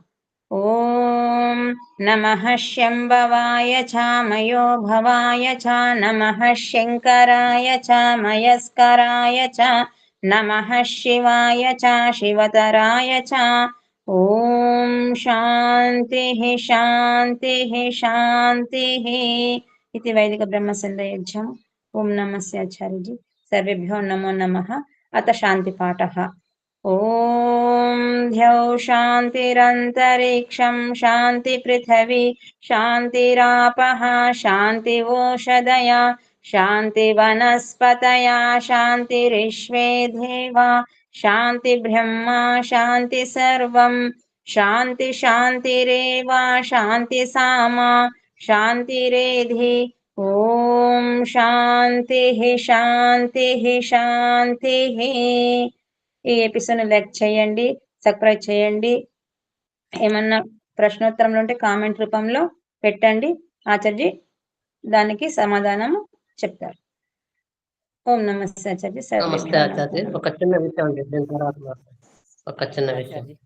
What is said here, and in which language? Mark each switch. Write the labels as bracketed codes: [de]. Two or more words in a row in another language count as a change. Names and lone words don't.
[sa] ఓం నమః శంభవాయ చ మయో భవాయ చ నమః శంకరాయ చ మయస్కరాయ చ నమః శివాయ చ శివతరాయ చ ఓం శాంతి శాంతి శాంతి [te] ఇది వైదిక బ్రహ్మ సంధ్యాయజ్ఞం [sa] ఓం నమస్తే ఆచార్యజీ సర్వేభ్యో నమో నమః అత శాంతి పాఠః ॐ ध्यौ शान्तिरन्तरिक्षं शान्ति पृथिवी शान्तिरापः शान्तिवोषधया शान्तिवनस्पतया शान्तिरिश्वे देवा शान्तिब्रह्मा शान्ति सर्वं शान्ति शान्तिरेव शान्ति सामा शान्तिरेधि ॐ शान्तिः शान्तिः शान्तिः [te] ఈ ఎపిసోడ్ లైక్ చేయండి, సబ్స్క్రైబ్ చేయండి. ఏమన్నా ప్రశ్నోత్తరంలో ఉంటే కామెంట్ రూపంలో పెట్టండి. ఆచార్య దానికి సమాధానం చెప్తారు. ఓం నమస్తే ఆచార్య. నమస్తే ఆచార్య. ఒక చిన్న విషయం అండి, దీని తర్వాత ఒక చిన్న విషయం.